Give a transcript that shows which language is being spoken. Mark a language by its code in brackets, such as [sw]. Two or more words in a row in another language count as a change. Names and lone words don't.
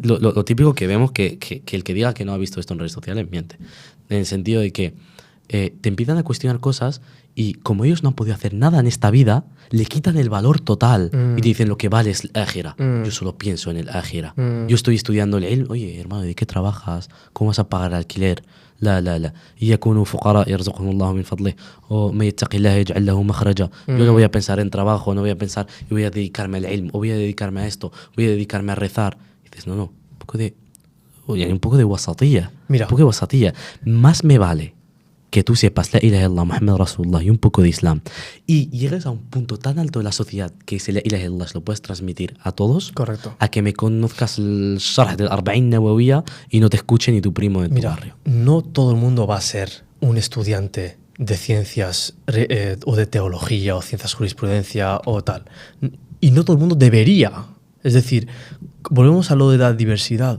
[es] Lo típico que vemos que el que diga que no ha visto esto en redes sociales miente. En el sentido de que te empiezan a cuestionar cosas y como ellos no han podido hacer nada en esta vida, le quitan el valor total y te dicen lo que vale es el ájira. Yo solo pienso en el ájira. Yo estoy estudiando el ilm. Oye, hermano, ¿de qué trabajas? ¿Cómo vas a pagar el alquiler? [ar] لا يكونوا فقراء يرزقهم الله من فضله o من يتق الله يجعل له مخرجا. [es] Yo no voy a pensar en trabajo, no voy a pensar y voy a dedicarme al ilm o voy a dedicarme a esto, voy a dedicarme a rezar. Y dices, no, un poco de wasatiyya. Mira, un poco de wasatiyya. Más me vale que tú sepas [ar] لا إله إلا الله، محمد رسول الله [es] y un poco de Islam y llegues a un punto tan alto de la sociedad que ese [ar] لا إله إلا الله [es] lo puedes transmitir a todos. Correcto. A que me conozcas el sharh del Arba'in Nawawiyya y no te escuche ni tu primo de tu barrio. No todo el mundo va a ser un estudiante de ciencias o de teología o ciencias jurisprudencia o tal. Y no todo el mundo debería. Es decir, volvemos a lo de la diversidad.